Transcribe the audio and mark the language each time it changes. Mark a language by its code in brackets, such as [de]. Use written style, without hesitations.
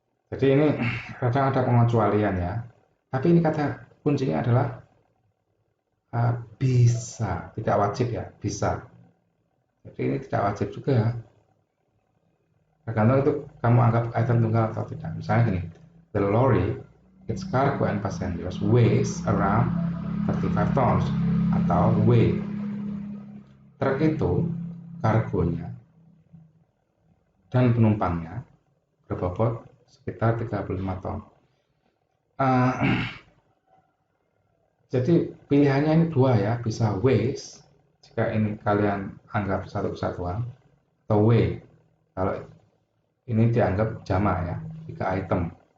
[id] Jadi ini kadang ada pengecualian ya. Tapi ini kata kuncinya adalah bisa, tidak wajib ya, bisa. Jadi ini tidak wajib juga ya. Tergantung itu kamu anggap item tunggal atau tidak. Misalnya gini, [en] the lorry, its cargo and passengers weighs around 35 tons atau weigh. [id] Truk itu kargonya dan penumpangnya berbobot sekitar 35 ton. Jadi pilihannya ini dua ya, bisa weighs jika ini kalian anggap satu kesatuan, atau weigh kalau ini dianggap jamak ya, 3 item.